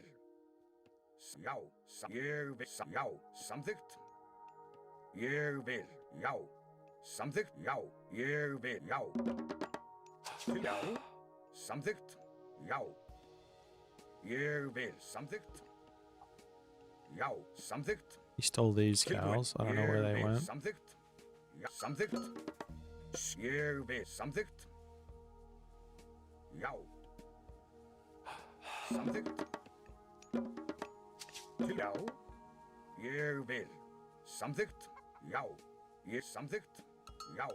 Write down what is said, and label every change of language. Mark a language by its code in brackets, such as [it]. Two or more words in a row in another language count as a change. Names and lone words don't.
[is] Já, ég vil. Já, samþykkt. Ég vil. Já, samþykkt, já, ég vil, já. Til, já, samþykkt, já. Ég vil, samþykkt. Já, samþykkt. [en] He stole these cows. I don't know where they went. [is] Samþykkt. Já, samþykkt. Ég vil samþykkt. Já. Samþykkt. Já. Ég vil. Samþykkt. Já. Ég samþykkt. Já.